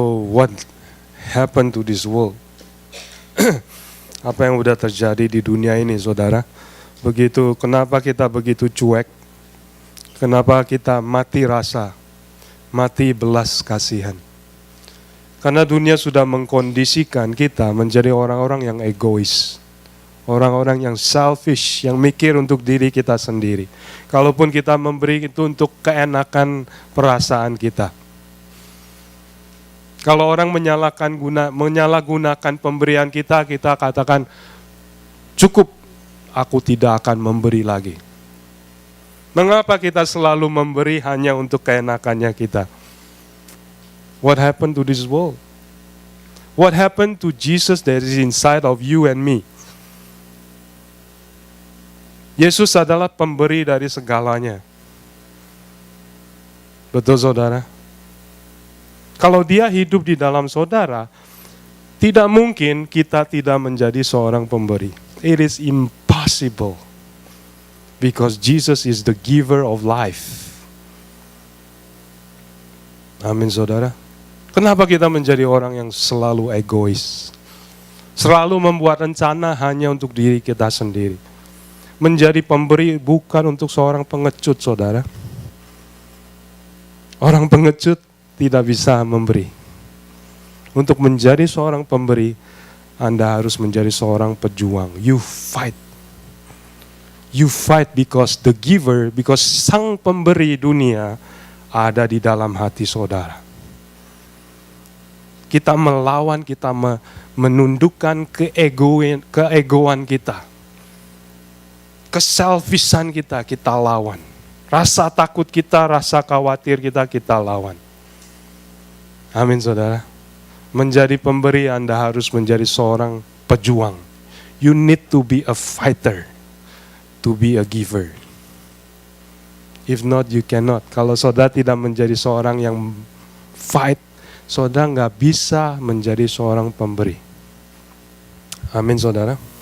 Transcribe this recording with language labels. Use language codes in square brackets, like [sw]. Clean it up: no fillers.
[en] what happened to this world. [id] Apa yang udah terjadi di dunia ini, saudara? Kenapa kita begitu cuek? Kenapa kita mati rasa, mati belas kasihan? Karena dunia sudah mengkondisikan kita menjadi orang-orang yang egois. Orang-orang yang selfish, yang mikir untuk diri kita sendiri. Kalaupun kita memberi itu untuk keenakan perasaan kita. Kalau orang menyalahgunakan pemberian kita, kita katakan, cukup, aku tidak akan memberi lagi. Mengapa kita selalu memberi hanya untuk keenakannya kita? [en] What happened to this world? What happened to Jesus that is inside of you and me? [id] Yesus adalah pemberi dari segalanya. Betul, saudara? Kalau dia hidup di dalam saudara, tidak mungkin kita tidak menjadi seorang pemberi. [en] It is impossible. Because Jesus is the giver of life. [id] Amin, saudara. Kenapa kita menjadi orang yang selalu egois? Selalu membuat rencana hanya untuk diri kita sendiri. Menjadi pemberi bukan untuk seorang pengecut, saudara. Orang pengecut tidak bisa memberi. Untuk menjadi seorang pemberi, Anda harus menjadi seorang pejuang. [en] You fight. You fight because the giver, because [id] sang pemberi dunia ada di dalam hati saudara. Kita melawan, kita menundukkan keegoan kita. Keselfishan kita lawan. Rasa takut kita, rasa khawatir kita lawan. Amin, saudara. Menjadi pemberi, Anda harus menjadi seorang pejuang. [en] You need to be a fighter to be a giver. If not, you cannot. [id] Kalau saudara tidak menjadi seorang yang fight, saudara nggak bisa menjadi seorang pemberi. Amin, saudara.